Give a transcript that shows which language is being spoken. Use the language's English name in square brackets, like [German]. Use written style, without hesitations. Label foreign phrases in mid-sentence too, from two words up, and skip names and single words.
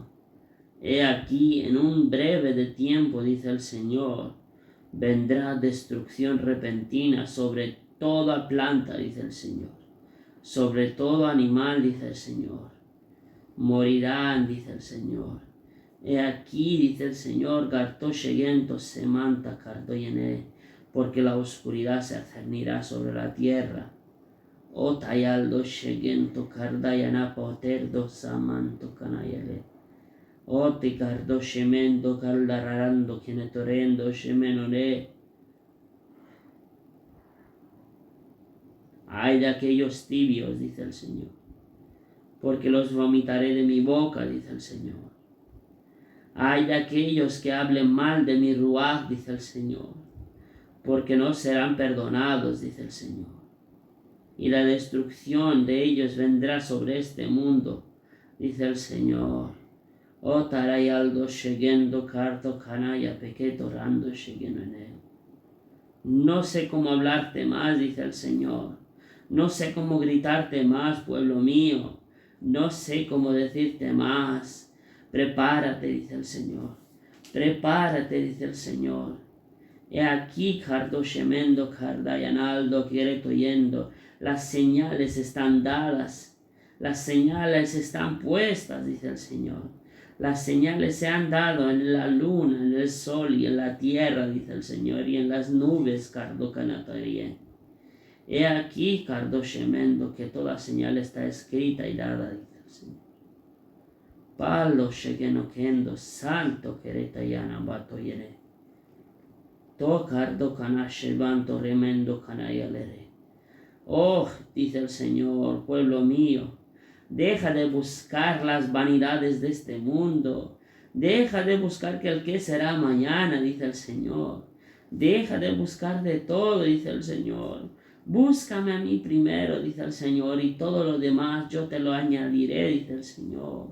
[Spanish] He aquí, en un breve de tiempo, dice el Señor, vendrá destrucción repentina sobre toda planta, dice el Señor, sobre todo animal, dice el Señor. Morirán, dice el Señor. He aquí, dice el Señor, Garto Sheyento Semanta Cardoyene, porque la oscuridad se cernirá sobre la tierra. O tayaldo Sheyento Cardayana Poterdo Samanto Canayele. O te cardo Shemendo Caldararando Quienetorendo Shemenone. Ay de aquellos tibios, dice el Señor, porque los vomitaré de mi boca, dice el Señor. Ay de aquellos que hablen mal de mi ruaj, dice el Señor, porque no serán perdonados, dice el Señor. Y la destrucción de ellos vendrá sobre este mundo, dice el Señor. O tarayaldo shegendo carto canaya pequeto rando shegeno en él. No sé cómo hablarte más, dice el Señor. No sé cómo gritarte más, pueblo mío. No sé cómo decirte más. Prepárate, dice el Señor. Prepárate, dice el Señor. He aquí, cardo shemendo, cardayanaldo, quiereto yendo. Las señales están dadas. Las señales están puestas, dice el Señor. Las señales se han dado en la luna, en el sol y en la tierra, dice el Señor, y en las nubes, cardo canatarie. He aquí, cardo shemendo, que toda señal está escrita y dada, dice el Señor. Palo shegeno kendo, santo quereta yana bato yene. To cardo canashevanto remendo canayalere. Oh, dice el Señor, pueblo mío, deja de buscar las vanidades de este mundo. Deja de buscar que el qué será mañana, dice el Señor. Deja de buscar de todo, dice el Señor. Búscame a mí primero, dice el Señor, y todo lo demás yo te lo añadiré, dice el Señor.